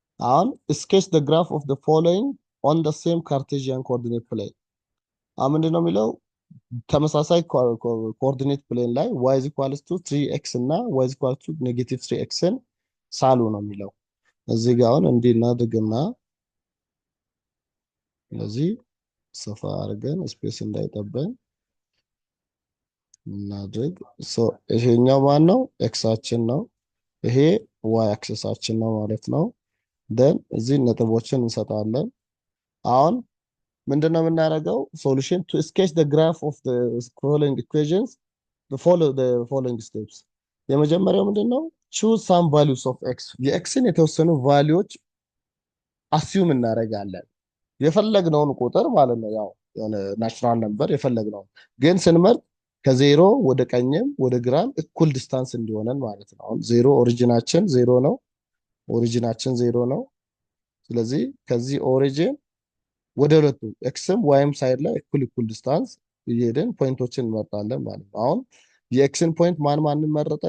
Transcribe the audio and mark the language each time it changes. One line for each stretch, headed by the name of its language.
Amharic: አሁን
English: sketch the graph of the following on the same Cartesian coordinate plane
Amharic: አሁን ምንድነው የሚለው ተመሳሳይ ኮኦርዲኔት ፕሌን ላይ
English: y is equal to 3x
Amharic: እና y is equal to -3xን ሳሉ ነው የሚለው። እዚህ ጋር አሁን እንዲህ እናድርግና ስለዚህ ሰፋ አድርገን ስፔስ እንዳይጠበን እናድርግ። ይሄኛው ማን ነው? ኤክሳችን ነው። ይሄ ዋይ አክሲሳችን ነው ማለት ነው። ደን እዚህ ነጥቦችን እንሰጣለን። አሁን ምንድነው የምናደርገው?
English: ሶሉሽን ቱ ስኬች the graph of the following equations the following steps
Amharic: የመጀመሪያው ምንድነው?
English: choose some values of x
Amharic: የኤክስን የተወሰኑ ቫልዩዎች አሲዩም እናደርጋለን። የፈለግነውን ቁጥር ማለት ነው። ያው የሆነ ናቹራል ነምበር የፈለግነው ግን ስንመርጥ ከዜሮ ወደ ቀኝም ወደ ግራም እኩል ዲስታንስ እንዲሆነን ማለት ነው። አሁን ዜሮ ኦሪጂናችን ዜሮ ነው። ኦሪጂናችን ዜሮ ነው። ስለዚህ ከዚህ ኦሪጂን ወደ ሁለቱ ኤክስም ዋይም ሳይድ ላይ እኩል ዲስታንስ እየሄድን ፖይንቶችን እንመርጣለን ማለት ነው። አሁን የኤክስን ፖይንት ማንን መረጠ?